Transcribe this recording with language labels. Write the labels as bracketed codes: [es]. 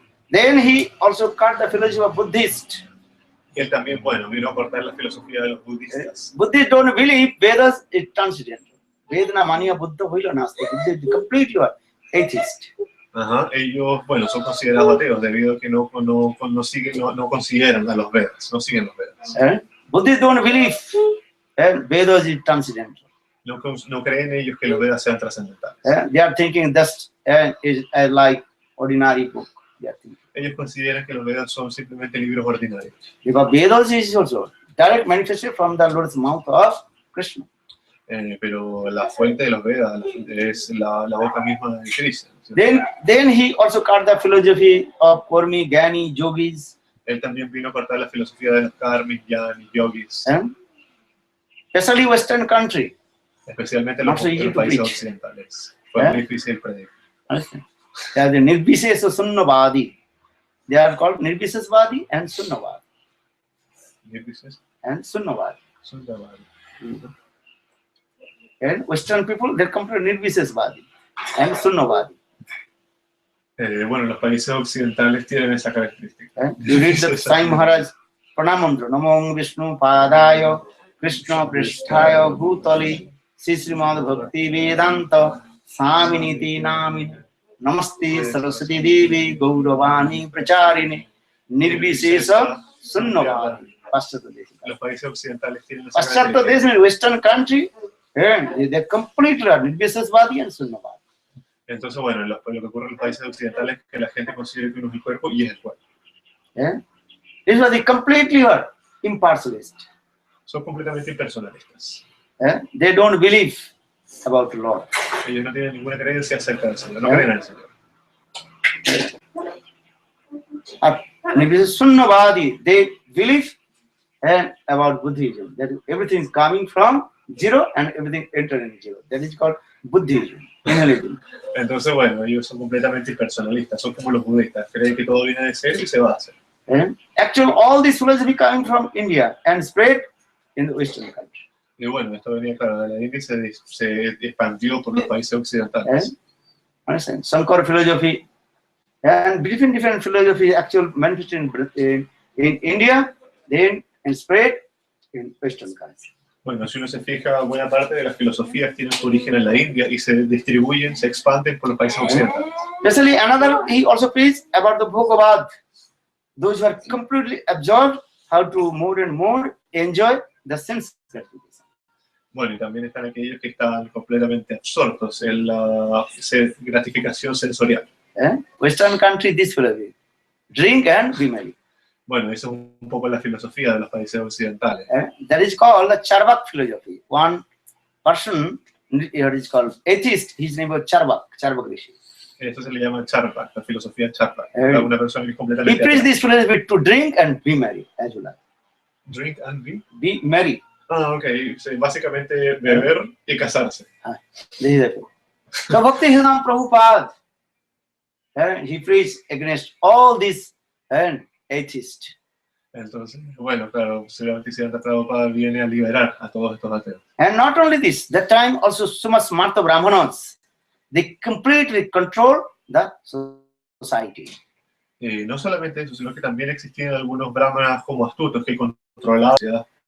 [en] Then he also cut the philosophy of Buddhist. [es] Y él también, bueno, vino a cortar la filosofía de los budistas. [en] Buddhists don't believe Vedas is transcendental. [sa] Vedana Mania Buddha Huila Nasti. [en] Buddhists completely atheist. [es] Ajá, ellos, bueno, son considerados ateos debido a que no consideran a los Vedas, no siguen los Vedas. [en] Buddhists don't believe Vedas is transcendental. [es] No creen ellos que los Vedas sean trascendentales. [en] They are thinking this is like ordinary book. [es] Ellos consideran que los Vedas son simplemente libros ordinarios. [en] Because Vedas is also direct manifested from the Lord's mouth of Krishna. [es] Pero la fuente de los Vedas es la boca misma de Krishna. [en] Then he also cut the philosophy of Kurmi, Gyani, Yogis. [es] Él también vino a cortar la filosofía de los karmis, Gyani, Yogis. [en] Especially Western country. [es] Especialmente los países occidentales. Fue muy difícil predicar. [en] They are the Nirbisesa Sunnavadi. They are called Nirbisesvadi and Sunnavadi. Nirbisesa and Sunnavadi. Sunnavadi. And Western people, they come to Nirbisesvadi and Sunnavadi. [es] Bueno, los países occidentales tienen esa característica. [en] You read the Sai Maharaj Pranamantra, [sa] Namo Vishnu Padaya, Krishna Pristhaya Bhutali, Srimad Bhakti Vedanta, Saminiti Namini, Namaste Saraswati Devi, Gauravani Pracharini, Nirbisesa Sunnavadi. [es] Los países occidentales tienen esa característica. [hi] Paschatya Desh, [en] Western country, they completely are Nirbisesvadi and Sunnavadi. [es] Entonces, bueno, lo que ocurre en los países occidentales es que la gente considera que uno es el cuerpo y es el cuerpo. [en] This was the completely impartialist. [es] Son completamente impersonalistas. [en] They don't believe about the Lord. [es] Ellos no tienen ninguna creencia acerca del Señor, no creen en el Señor. [en] Sunnavadi, they believe about Buddhism, that everything is coming from zero and everything enters in zero. That is called Buddhism. [es] Entonces, bueno, ellos son completamente impersonalistas, son como los budistas, creen que todo viene de cero y se va a hacer. [en] Actually, all this philosophy coming from India and spread in the Western country. [es] Y bueno, esto venía claro de la India y se expandió por los países occidentales. [en] Sankara philosophy and different philosophy actually manifested in India, then and spread in Western country. [es] Bueno, si uno se fija, buena parte de las filosofías tienen su origen en la India y se distribuyen, se expanden por los países occidentales. [en] Especially another, he also preached about the Bhogavad. Those who are completely absorbed, how to more and more enjoy the sense gratification. [es] Bueno, y también están aquellos que están completamente absortos en la gratificación sensorial. [en] Western country, this philosophy. Drink and be merry. [es] Bueno, eso es un poco la filosofía de los países occidentales. [en] That is called the Charvak philosophy. One person, it is called atheist, his name was Charvak Rishi. [es] Esto se le llama Charvak, la filosofía Charvak. Una persona que es completamente... [en] He preached this philosophy to drink and be merry, as you like. Drink and be? Be merry. Ah, ok. [es] Sí, básicamente beber y casarse. [en] So Bhaktisiddhanta Prabhupada, he preached against all these atheists. [es] Entonces, bueno, claro, Srila Bhaktisiddhanta Prabhupada viene a liberar a todos estos ateos. [en] And not only this, that time also so much Smarta Brahmanas, they completely control the society. [es] No solamente eso, sino que también existían algunos brahmanas como astutos que controlaban la sociedad.